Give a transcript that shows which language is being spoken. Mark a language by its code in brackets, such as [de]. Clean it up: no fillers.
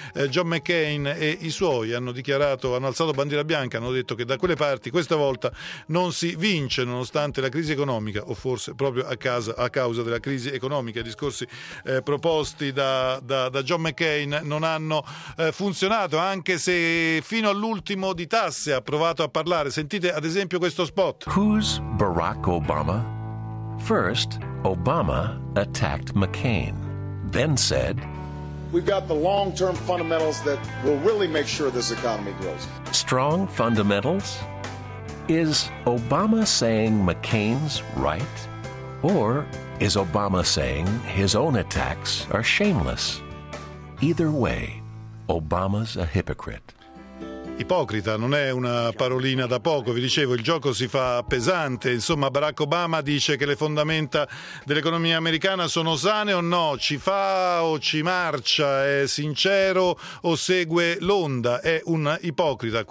[it] John McCain e i suoi, hanno alzato bandiera bianca, hanno detto che da quelle parti questa volta non si vince, nonostante la crisi economica, o forse proprio a causa della crisi economica. I discorsi proposti da John McCain non hanno funzionato, anche se fino all'ultimo di tasse ha provato a parlare. Sentite ad esempio questo spot. [en] Who's Barack Obama? First, Obama attacked McCain, then said, We've got the long-term fundamentals that will really make sure this economy grows. Strong fundamentals? Is Obama saying McCain's right? Or is Obama saying his own attacks are shameless? Either way, Obama's a hypocrite. [it] Ipocrita non è una parolina da poco, vi dicevo, il gioco si fa pesante. Insomma, Barack Obama dice che le fondamenta dell'economia americana sono sane o no, ci fa o ci marcia, è sincero o segue l'onda, è un ipocrita.